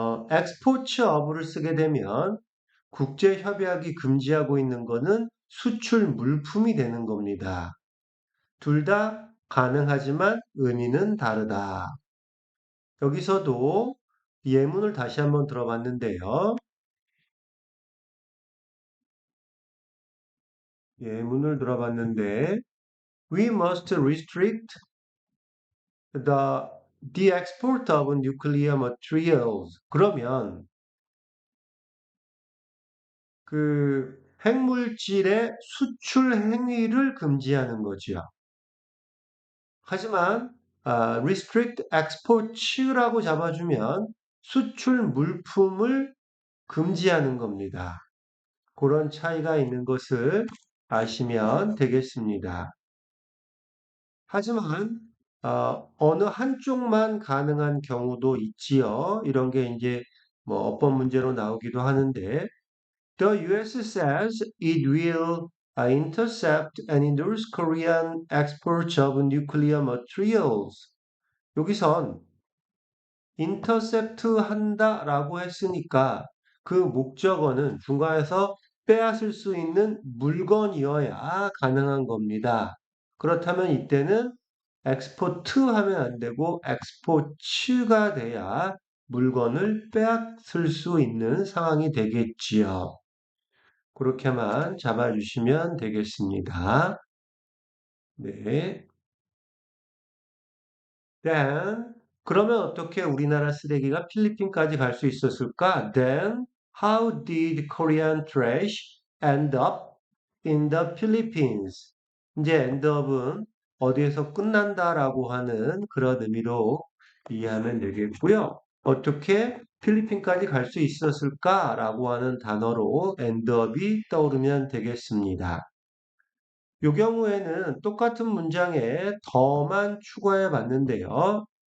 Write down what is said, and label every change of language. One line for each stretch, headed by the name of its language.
Korean: export of를 쓰게 되면 국제협약이 금지하고 있는 거는 수출 물품이 되는 겁니다. 둘 다 가능하지만 의미는 다르다. 여기서도 예문을 다시 한번 들어봤는데요. 예문을 들어봤는데
English: We must restrict the the export of nuclear materials.
Korean: 그러면 그 핵물질의 수출 행위를 금지하는 거지요. 하지만 restrict export라고 잡아주면 수출 물품을 금지하는 겁니다. 그런 차이가 있는 것을 아시면 되겠습니다. 하지만 어느 한쪽만 가능한 경우도 있지요. 이런 게 이제 뭐 어법 문제로 나오기도 하는데
English: The US says it will intercept and endorse Korean exports of nuclear materials.
Korean: 여기선 intercept 한다라고 했으니까 그 목적어는 중간에서 빼앗을 수 있는 물건이어야 가능한 겁니다. 그렇다면 이때는 export 하면 안 되고 export가 돼야 물건을 빼앗을 수 있는 상황이 되겠지요. 그렇게만 잡아주시면 되겠습니다. 네. Then, 그러면 어떻게 우리나라 쓰레기가 필리핀까지 갈 수 있었을까?
English: Then, how did Korean trash end up in the Philippines?
Korean: 이제 end up은 어디에서 끝난다라고 하는 그런 의미로 이해하면 되겠고요. 어떻게 필리핀까지 갈 수 있었을까라고 하는 단어로 end up이 떠오르면 되겠습니다. 이 경우에는 똑같은 문장에 더만 추가해 봤는데요.